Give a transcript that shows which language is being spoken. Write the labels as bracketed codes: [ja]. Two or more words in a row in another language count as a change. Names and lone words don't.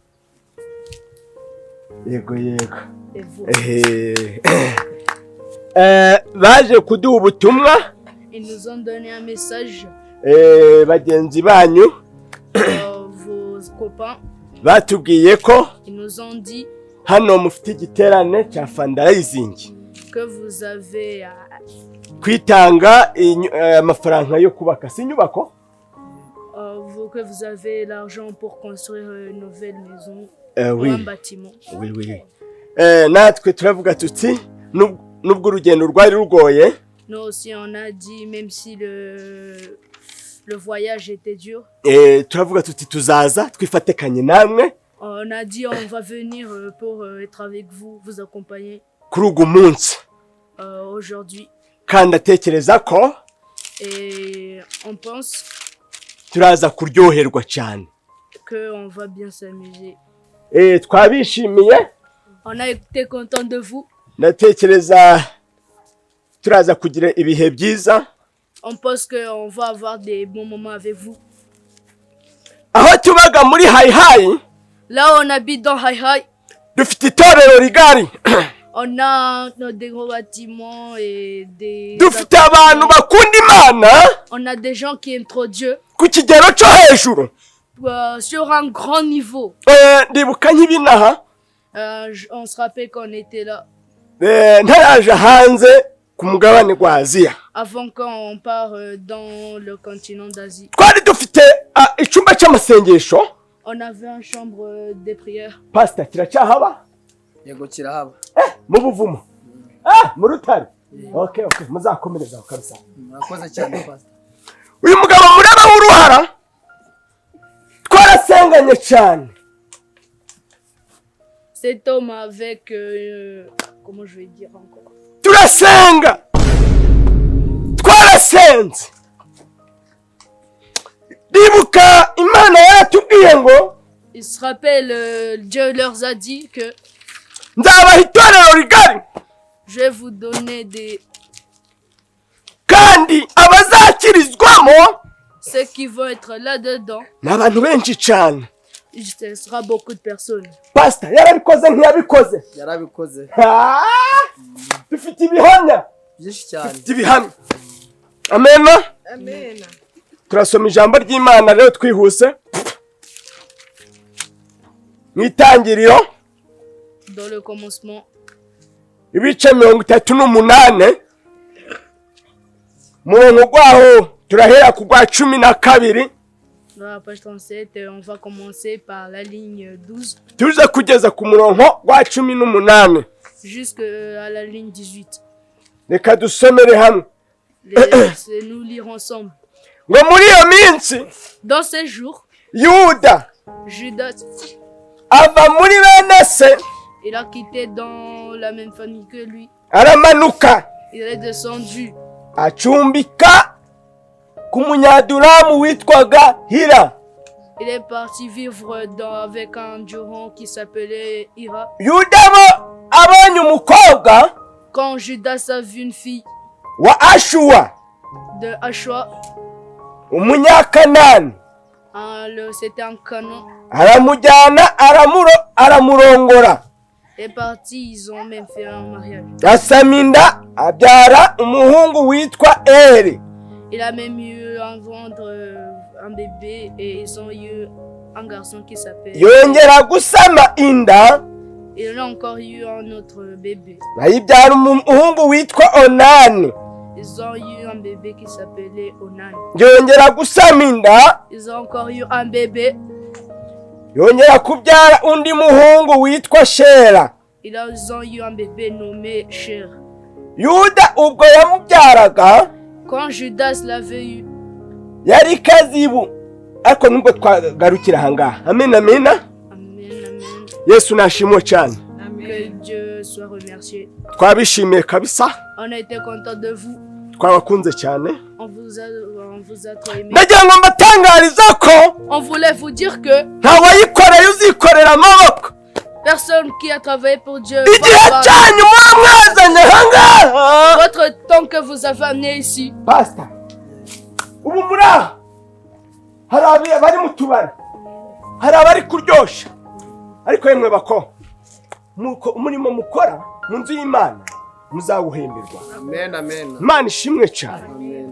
[rw] Yego yego. [fr] Et vous. [rw] Baje kuduha ubutumwa [fr] Ils nous ont donné un message. [rw] bagenzi banyu [fr] Vos copains, [rw] batubwiye ko [fr] ils nous ont dit [rw] hano mufite igiterane cya fundraising [fr] que vous avez [rw] kwitanga amafaranga yo kubaka si inyubako [fr] que vous avez l'argent pour construire une nouvelle maison ou oui. un bâtiment. Oui, oui. [rw] Natwe turavuga tuti nubwo urugendo rwari rugoye. [fr] Nous aussi on a dit même si le voyage était dur. [rw] Turavuga tuti tuzaza twifatekanye namwe. [fr] On a dit on va venir pour être avec vous, vous accompagner. [rw] Kuri ugu munsi. [fr] Aujourd'hui. [rw] Kandi atekereza ko [fr] et on pense [rw] turaza kuryoherwa cyane. [fr] Que on va bien s'amuser. [rw] Twabishimiye. [fr] On a été content de vous. [rw] Natekereza turaza kugira ibihe byiza. [fr] On pense que on va avoir des bons moments avec vous. [rw] Aho tubaga muri Hayi. [fr] Là on habite dans Hayi. [rw] Dufite itorero rigari. [fr] On a des gros bâtiments et des [rw] dufite abantu bakunda Imana. [fr] On a des gens qui aiment trop Dieu. [rw] Ku kigero cyo hejuru. [fr] Sur un grand niveau. [rw] Ndibuka nk'ibinaha. [fr] On se rappelle qu'on était là. [rw] Ntaraje hanze ku mugabane gwa Aziya. [fr] Avant qu'on part dans le continent d'Asie. [rw] Twari dufite icyumba cy'amasengesho. [fr] On avait une chambre de prière. [rw] Pastor kiracyahaba? Yego kirahaba. Mu buvumo. Mu rutare. Okay, muzakomereza kabisa. Murakoze cyane pastor. Uyu mugabo mureba w'uruhara twarasenganye cyane. [fr] Cet homme avec comment je vais dire encore. [rw] Turasenga. Twarasenze. Ndibuka Imana yatubwiye ngo [fr] il se rappelle Dieu leur a dit que [rw] nzabaha itorero rigari. [fr] Je vais vous donner des [rw] kandi abazakirizwamo [fr] ceux qui vont être là-dedans. [rw] N'abantu benshi cyane. [fr] Ce sera beaucoup de personnes. [rw] Pastor yarabikoze ntiyabikoze. Yarabikoze. Dufite ibihamya. Byinshi cyane. Dufite ibihamya. Amen. Amen. Turasoma ijambo ry'Imana rero twihuse. Mwitangiriro. [fr] Dans le commencement. [rw] Ibice 38. Murongo gwaho turahera ku gwa 12. [fr] Dans la page 37, on va commencer par la ligne 12. [rw] Tuze kugeza ku murongo gwa 18. [fr] Jusqu'à la ligne 18. [rw] Reka dusomere hamwe. [fr] Nous lirons ensemble. [rw] Ngo muri iyo minsi [fr] dans ces jours, [rw] Judas ava muri bene se. [fr] Il a quitté dans la même famille que lui. [rw] Aramanuka. [fr] Il est descendu. [rw] Acumbika ku munyadulamu witwaga Hira. [fr] Il est parti vivre avec un Duran qui s'appelait Hira. [rw] Yudabo abonye umukobwa. [fr] Quand Judas a vu une fille [rw] wa Ashua. [fr] De Ashua. [rw] Umunyakanani. [fr] C'était un canon. [rw] Aramujyana aramurongora. [fr] Et parti, ils ont même fait un mariage. [rw] Asaminda abyara umuhungu witwa Eri. [fr] Il a même eu un ventre un bébé et ils ont eu un garçon qui s'appelle... [rw] yongera gusama inda [fr] Il a encore eu un autre bébé. [rw] ayibyara umuhungu witwa Onani. [fr] Ils ont eu un bébé qui s'appelait Onan. [rw] yongera gusama inda [fr] Ils ont encore eu un bébé. [rw] yongera kubyara undi muhungu witwa Shera. [fr] Ils ont eu un bébé nommé Cher. [rw] Yuda ubwo yamubyaraga [fr] Quand Judas l'avait eu, [rw] yari Kazibu, ariko nubwo twagarukira ahangaha. Amen, amen. amen, amen, Yesu nashimwe cyane. [fr] que Dieu soit remercié. [rw] Twabishimiye kabisa, [fr] On a été content de vous. [rw] twabakunze cyane. [fr] On vous a trop aimé. [rw] Nagira ngo mbatangariza ko [fr] On voulait vous dire que [rw] nta wayikoreye uzikorera amaboko. [fr] personne qui a travaillé pour Dieu [rw] Igihe [fr] va avoir [rw] cyanyu muba mwazanye ahangaha. [fr] votre temps que vous avez amené ici. [rw] Pastor, ubu muri aha hari abari mu tubari, hari abari kuryosha, ariko yemwe bako umurimo mukora mu nzu y'Imana muzawuhemberwa. Amen, amen. Imana ishimwe cyane Amen.